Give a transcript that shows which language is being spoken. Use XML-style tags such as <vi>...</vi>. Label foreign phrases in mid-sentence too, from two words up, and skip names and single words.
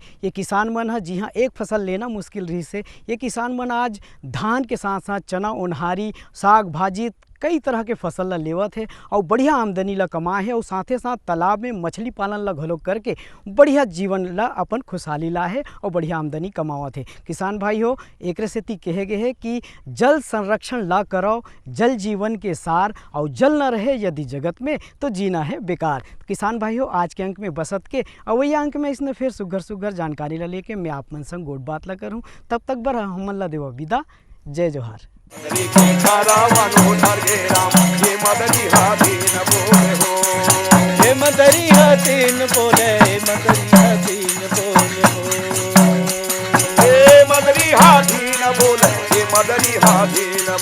<hne>ये किसान मन है जी हाँ एक फसल लेना मुश्किल रही से, ये किसान मन आज धान के साथ साथ चना ओन्हारी साग भाजी कई तरह के फसल ला लेवत है और बढ़िया आमदनी ला कमाए है और साथे साथ तालाब में मछली पालन ला घलो करके बढ़िया जीवन ला अपन खुशहाली ला है और बढ़िया आमदनी कमावत है। किसान भाई हो एक सेती कहे गए है कि जल संरक्षण ला करो, जल जीवन के सार, और जल न रहे यदि जगत में तो जीना है बेकार। किसान भाई हो आज के अंक में बसत के और वही अंक में इसने फिर सुघर जानकारी ला लेके मैं आप मन संग गोट बात ला करूँ। तब तक बर हमन ला देवा विदा। जय जोहार। ये मदरी हसीन बोले, मदरी हसीन बोले हो, ये मदरी हाथी न बोले, ये मदरी हाथी</hne>